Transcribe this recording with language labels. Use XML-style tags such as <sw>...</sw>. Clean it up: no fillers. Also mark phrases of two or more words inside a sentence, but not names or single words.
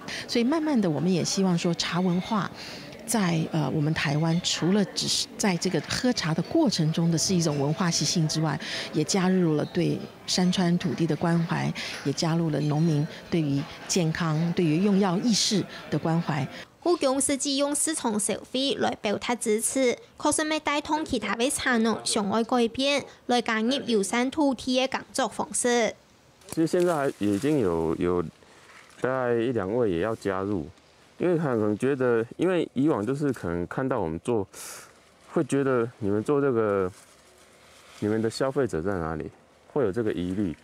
<zh>所以慢慢的，我们也希望说，茶文化在我们台湾，除了只是在这个喝茶的过程中的是一种文化习性之外，也加入了对山川土地的关怀，也加入了农民对于健康、对于用药意識的關懷。故宮實際用市場消費來表達支持，確實未帶動其他的茶農想愛改變，來加入友善土地的工作方式。其實現在已經有大概1、2位也要加入，因為可能覺得，因為以往就是可能看到我們做，會覺得你們做這個，你們的消費者在哪裡，會有這個疑慮。</zh>